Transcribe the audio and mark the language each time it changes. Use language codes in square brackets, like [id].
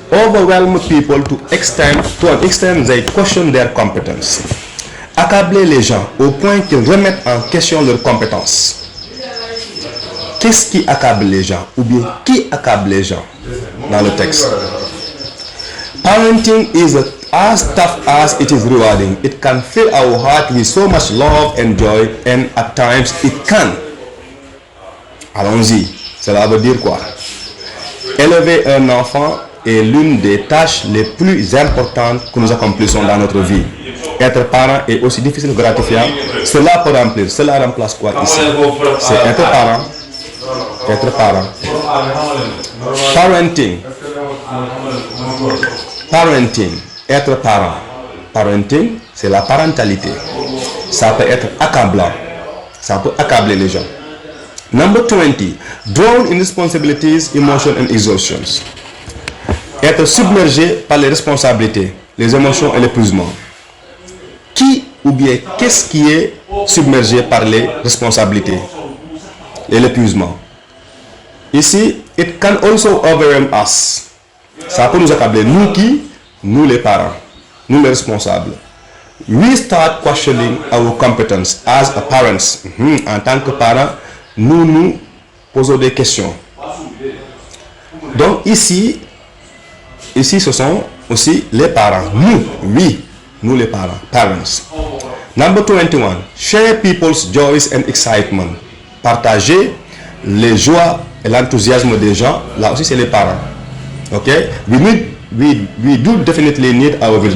[en] Overwhelm people to an extent they question their competence. [fr] Accabler les gens au point qu'ils remettent en question leurs compétences. Qu'est-ce qui accable les gens? Ou bien qui accable les gens dans le texte? [en] Parenting is as tough as it is rewarding. It can fill our heart with so much love and joy, and at times it can. [fr] Allons-y. Cela veut dire quoi? Élever un enfant est l'une des tâches les plus importantes que nous accomplissons dans notre vie. Être parent est aussi difficile que gratifiant. Cela peut remplir. Cela remplace quoi ici? C'est être parent. Être parent. Parenting. Parenting. Être parent. Parenting, c'est la parentalité. Ça peut être accablant. Ça peut accabler les gens. [en] Number 20. Drown in responsibilities, emotions and exhaustions. [fr] Être submergé par les responsabilités, les émotions et l'épuisement. Qui ou bien qu'est-ce qui est submergé par les responsabilités et l'épuisement? Ici, [en] it can also overwhelm us. [fr] Ça peut nous accabler. Nous qui? Nous les parents. Nous les responsables. [en] We start questioning our competence as a parents. [fr] En tant que parents, nous nous posons des questions. Donc ici, ce sont aussi les parents. Nous, oui, nous les parents, parents. [en] Number 21. Share people's joys and excitement. [fr] Partager les joies et l'enthousiasme des gens. Là aussi, c'est les parents. Ok? [en] We do definitely need our village.